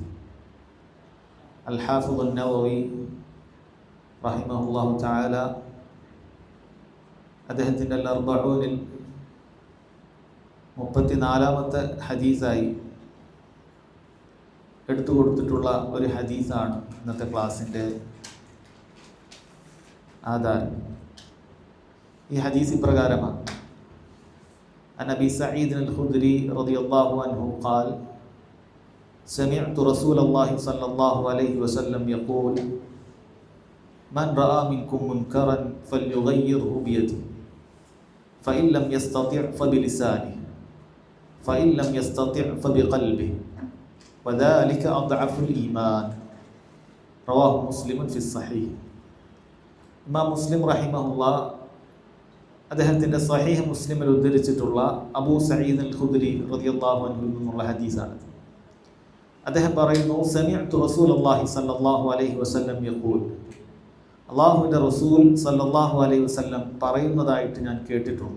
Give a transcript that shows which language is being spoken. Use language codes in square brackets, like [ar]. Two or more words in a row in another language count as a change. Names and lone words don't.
[ml] അൽ-ഹാഫിദ് അൻ-നവവി [ar] رحمه الله تعالى [ml] അദ്ദേഹത്തിൻ്റെ അൽ-അർബഊനിൽ 34-ാമത്തെ ഹദീസായി എടുത്തു കൊടുത്തിട്ടുള്ള ഒരു ഹദീസാണ് ഇന്നത്തെ ക്ലാസ്സിൻ്റെ ആധാരം. ഈ ഹദീസ് ഇപ്രകാരമാണ്: [ar] عن أبي سعيد الخدري رضي الله عنه قال: سمعت رسول الله صلى الله عليه وسلم يقول: من رأى منكم منكرا فليغيره بيده فإن لم يستطع فبلسانه فإن لم يستطع فبقلبه وذلك أضعف الإيمان. رواه مسلم في الصحيح. [ml] ഇമാം മുസ്ലിം റഹിമഹുല്ലാ അദ്ദേഹത്തിൻ്റെ സ്വഹീഹ് മുസ്ലിമിൽ ഉദ്ധരിച്ചിട്ടുള്ള അബൂ സഈദ് അൽ ഖുദ്രി [ar] رضي الله عنه [ml] നിന്നുള്ള ഹദീസാണ്. അദ്ദേഹം പറയുന്നു: [ar] سمعت رسول الله صلى الله عليه وسلم يقول, [ml] അല്ലാഹുവിൻ്റെ റസൂൽ [ar] صلى الله عليه وسلم [ml] പറയുന്നതായിട്ട് ഞാൻ കേട്ടിട്ടുണ്ട്.